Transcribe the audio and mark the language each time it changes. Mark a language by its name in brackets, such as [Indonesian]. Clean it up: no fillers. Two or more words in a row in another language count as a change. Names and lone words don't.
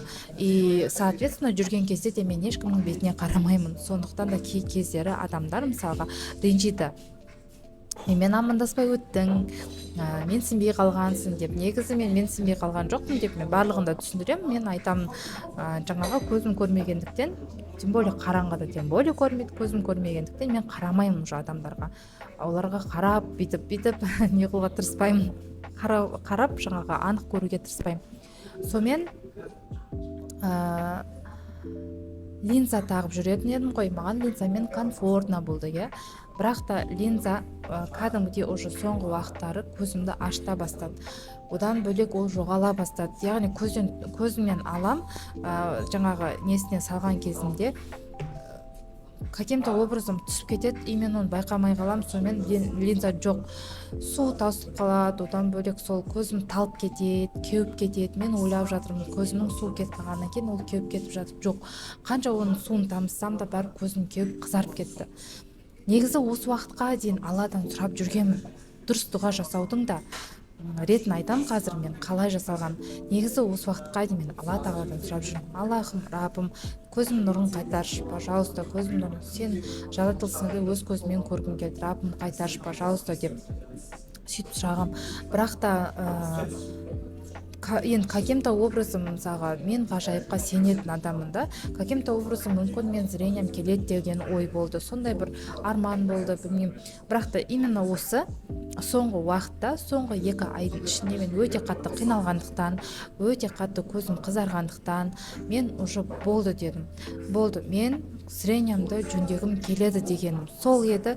[Russian] И соответственно [Kazakh] жүрген кезде де мен ешкімнің бетіне қарамаймын. Сондықтан да кей кездері адамдар мысалға ренжиді. менімен амандаспай өттің, менсінбей қалғансың деп. Негізі мен менсінбей қалған жоқпын деп мен барлығын да түсіндіремін. Мен айтамын, жаңағы көзім көрмегендіктен, [Russian] тем более [Kazakh] қараңғыда [Russian] тем более [Kazakh] көзім көрмегендіктен мен қарамаймын уже адамдарға. Оларға қарап бүйтіп не қылуға тырыспаймын. Қарап жаңағы анық көруге тырыспаймын. Сонымен линза тағып жүретін едім ғой. Маған линзамен комфортно болды, бірақ та линза кәдімгідей уже соңғы уақыттары көзімді ашыта бастады. Одан бөлек ол жоғала бастады. Яғни көзімнен алам, жаңағы несіне салған кезімде [Russian] каким-то образом [Kazakh] түсіп кетеді, и мен оны байқамай қалам. Сонымен линза жоқ, су тасып қалады. Одан бөлек сол көзім талып кетеді, кеуіп кетеді. Мен ойлап жатырмын, көзімнің су кетіп қалғаннан кейін ол кеуіп кетіп жатыр. Жоқ, қанша оның суын тамызсам да бәрі көзім кеуіп қызарып кетті. Негізі осы уақытқа дейін Алладан сұрап жүргенмін. Дұрыс дұға жасаудың да ретін айтам қазір мен қалай жасалған. Негізі осы уақытқа дейін мен Алла тағаладан сұрап жүрмін. Аллахым, Раббым, көзім нұрын қайтаршы, пожалуйста, көзім нұрын, сен жаратылысыңды өз көзіммен көргім келді, Раббым қайтаршы, пожалуйста деп сөйтіп сұрағам. Бірақ та енді [Russian] каким-то образом, [Kazakh] мысалға, мен ғажайыпқа сенетін адаммын да, [Russian] каким-то образом [Kazakh] мүмкін мен зрением келеді деген ой болды, сондай бір арман болды, білмеймін. Бірақ та именно осы соңғы уақытта, соңғы 2 айдың ішінде мен өте қатты қиналғандықтан, өте қатты көзім қызарғандықтан мен уже болды дедім. Болды, мен зрениемді жөндегім келеді дегенім сол еді.